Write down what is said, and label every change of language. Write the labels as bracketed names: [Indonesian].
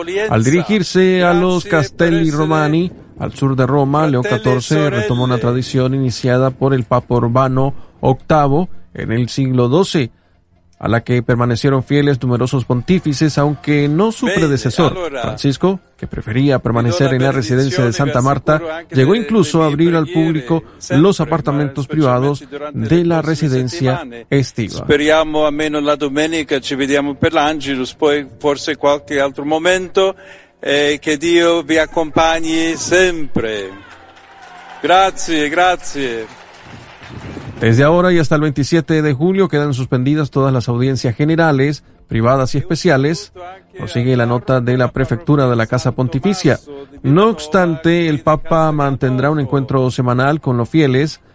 [Spanish] Al dirigirse a los Castelli Romani, al sur de Roma, León XIV retomó una tradición iniciada por el Papa Urbano VIII en el siglo XII, a la que permanecieron fieles numerosos pontífices, aunque no su predecesor, Francisco, que prefería permanecer en la residencia de Santa Marta, llegó incluso a abrir al público los apartamentos privados de la residencia estiva. [Italian] Speriamo almeno la domenica ci vediamo per l'Angelus, poi forse qualche altro momento, che Dio vi accompagni sempre. Grazie, grazie. [Spanish] Desde ahora y hasta el 27 de julio quedan suspendidas todas las audiencias generales, privadas y especiales, prosigue la nota de la prefectura de la Casa Pontificia. No obstante, el Papa mantendrá un encuentro semanal con los fieles.